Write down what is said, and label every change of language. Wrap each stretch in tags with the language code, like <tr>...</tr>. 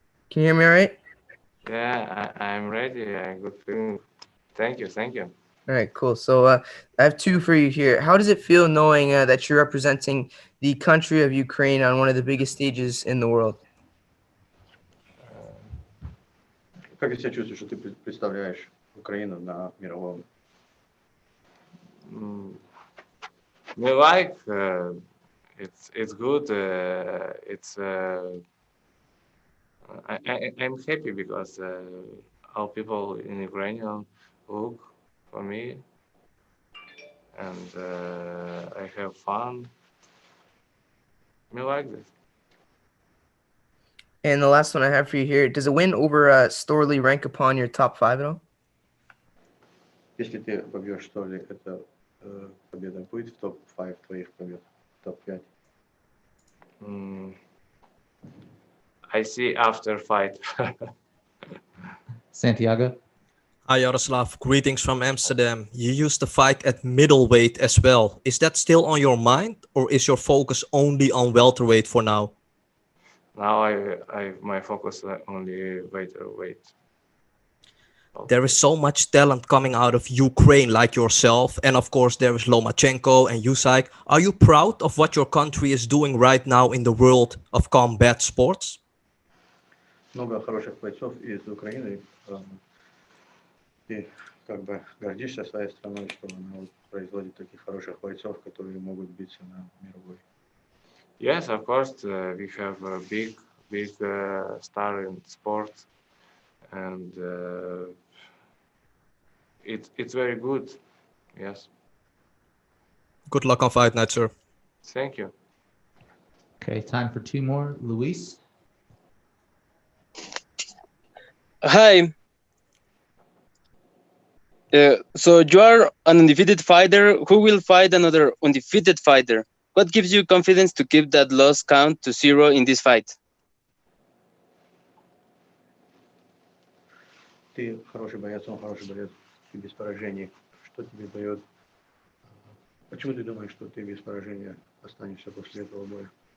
<en>Can you hear me all right? Yeah, I'm ready. I good feeling. Thank you, thank you. All right, cool. So I have two for you here. How does it feel knowing that you're representing the country of Ukraine on one of the biggest stages in the world?</en> <ru>Как ты себя чувствуешь, что ты представляешь Украину на мировом?</ru> <en>Me like it's good. It's I'm happy because all people in Ukraine look for me, and I have fun. Me like this. And the last one I have for you here: does a win over Storley rank upon your top 5 at all?</en> <ru>Если ты побьешь Сторли, эта победа будет в топ-5 твоих побед, топ-5?</ru> <en>I see after fight. Santiago? Hi Yaroslav, greetings from Amsterdam. You used to fight at middleweight as well. Is that still on your mind, or is your focus only on welterweight for now? Now my focus only welterweight. There is so much talent coming out of Ukraine like yourself, and of course there is Lomachenko and Usyk. Are you proud of what your country is doing right now in the world of combat sports?</en> <ru>Много хороших бойцов из Украины. Ты как бы гордишься своей страной, что она вот производит таких хороших бойцов, которые могут биться на мировой.</ru> <en>Yes, of course, we have a big star in sport, and it's very good. Yes. Good luck on fight night, sir. Thank you. Okay, time for 2 more. Luis? Hi. So you are an undefeated fighter who will fight another undefeated fighter. What gives you confidence to keep that loss count to 0 in this fight?</en> <ru>Ты хороший боец, он хороший боец, ты без поражений. Что тебе дает? Почему ты думаешь, что ты без поражения останешься после этого боя?</ru>